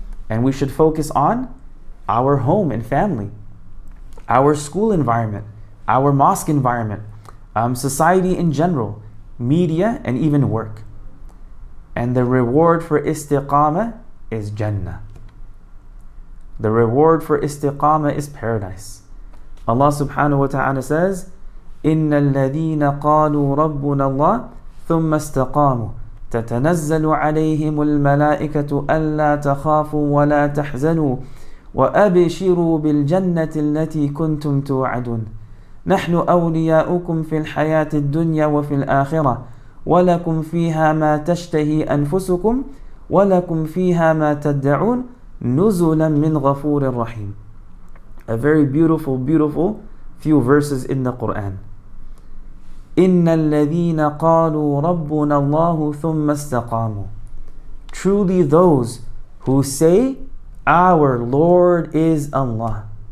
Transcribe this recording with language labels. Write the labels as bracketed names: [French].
[English] And we should focus on our home and family, our school environment, our mosque environment, society in general, media, and even work. And the reward for istiqamah is Jannah. The reward for istiqamah is paradise. [Arabic] Allah subhanahu wa ta'ala says, إِنَّ الَّذِينَ قَالُوا رَبُّنَا اللَّهُ ثُمَّ اسْتَقَامُوا تَتَنَزَّلُ عَلَيْهِمُ الْمَلَائِكَةُ أَلَّا تَخَافُوا وَلَا تَحْزَنُوا وَأَبْشِرُوا بِالْجَنَّةِ الَّتِي كُنْتُمْ تُوعَدُونَ نَحْنُ أَوْلِيَاؤُكُمْ فِي الْحَيَاةِ الدُّنْيَا وَفِي الْآخِرَةِ وَلَكُمْ فِيهَا مَا تَشْتَهِي أَنفُسُكُمْ وَلَكُمْ فِيهَا مَا تَدَّعُونَ نُزُلًا مِّنْ غَفُورٍ رَحِيمٍ. [English] A very beautiful, beautiful few verses in the Qur'an. [Arabic] إِنَّ الَّذِينَ قَالُوا رَبُّنَا اللَّهُ ثُمَّ اسْتَقَامُوا. [English] Truly those who say, our Lord is Allah.